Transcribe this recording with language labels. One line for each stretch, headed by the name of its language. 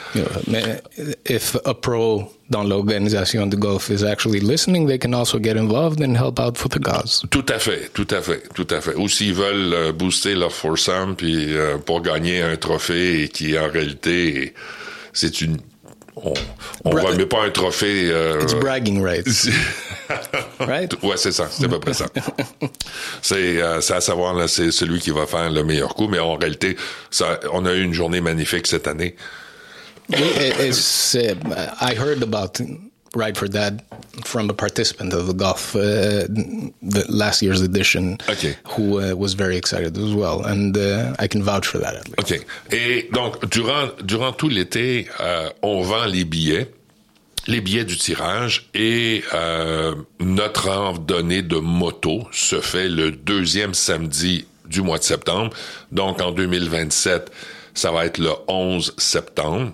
English: Yeah, mais if a pro
French: dans l'organisation de golf
English: is actually listening, they can also get involved and help out for the cause.
French: Tout à fait. Ou s'ils veulent booster leur foursome puis pour gagner un trophée qui en réalité c'est une on remet pas un trophée.
English: It's bragging rights. Right?
French: Ouais, c'est ça. C'est à peu près ça. C'est à savoir, là, c'est celui qui va faire le meilleur coup. Mais en réalité, ça, on a eu une journée magnifique cette année.
English: Oui, I heard about Ride for Dad from a participant of the golf, the last year's edition. Okay. Who was very excited as well. And I can vouch for that at least. Okay.
French: Et donc, durant tout l'été, on vend les billets du tirage et notre randonnée de moto se fait le deuxième samedi du mois de septembre. Donc, en 2027, ça va être le 11 septembre.